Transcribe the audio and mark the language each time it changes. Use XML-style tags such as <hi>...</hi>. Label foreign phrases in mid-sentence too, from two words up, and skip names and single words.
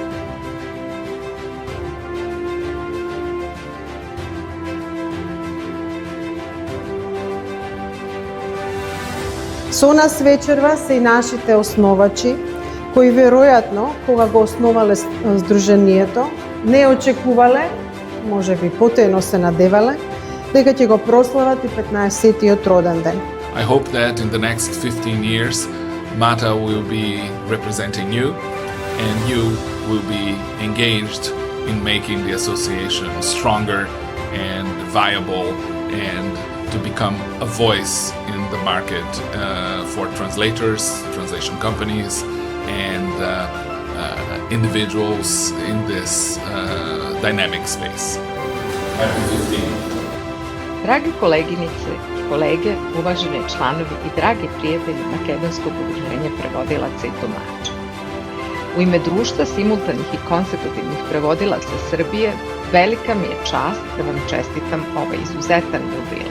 <mk>Со нас вечерва се и нашите основачи, кои веројатно, кога го основале здружението, не очекувале, може би потоено се надевале, дека ќе го прослават и 15-тиот роден ден.</mk> <en>I hope that in the next 15 years, MATA will be representing you, and you will be engaged in making the association stronger and viable, and to become a voice in the market for translators, translation companies, and individuals in this dynamic space. Happy 15.</en> <sr>Драги колегинице и колеге, уважени чланови и драги пријатели Македонскog удружење преводилаца и тумача. У име Друштва симултаних и консекутивних преводилаца Србије, велика ми е част да вам честитам овај изузетен јубилеј.</sr>